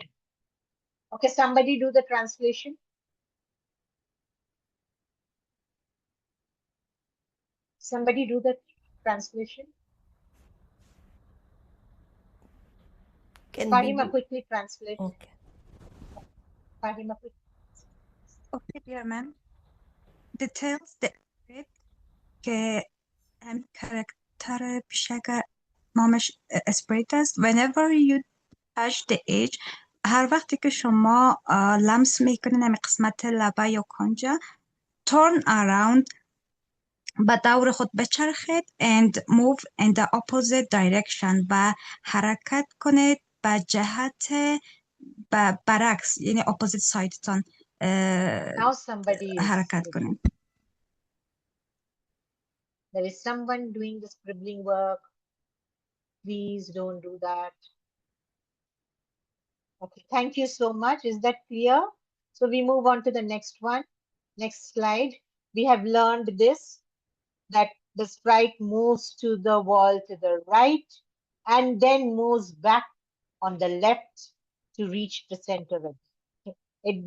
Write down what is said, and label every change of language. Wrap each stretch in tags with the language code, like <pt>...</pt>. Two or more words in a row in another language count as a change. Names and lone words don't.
<en>Okay, somebody do the translation. Somebody do the translation. Can Fahima, we? quickly translate. Okay. Fahima, quickly. Okay, dear ma'am. Details the script</en> <fa>که هم کاراکتر پیشک نامش اسپریت است.</fa> <en>Whenever you touch the edge،</en> <fa>هر وقتی که شما لمس میکنین همین قسمت لبه یا کنجه،</fa> <en>turn around،</en> <fa>به دور خود بچرخید</fa> <en>and move in the opposite direction،</en> <fa>و حرکت کنید به جهت برعکس، یعنی</fa> <en>opposite side</en> <fa>تان</fa> <en>Now somebody is</en> <fa>حرکت</fa> <en>reading.</en> <fa>کنید.</fa> <en>There is someone doing the scribbling work. Please don't do that. Okay, thank you so much. Is that clear? So we move on to the next one. Next slide. We have learned this, that the sprite moves to the wall to the right and then moves back on the left to reach the center of it.</en>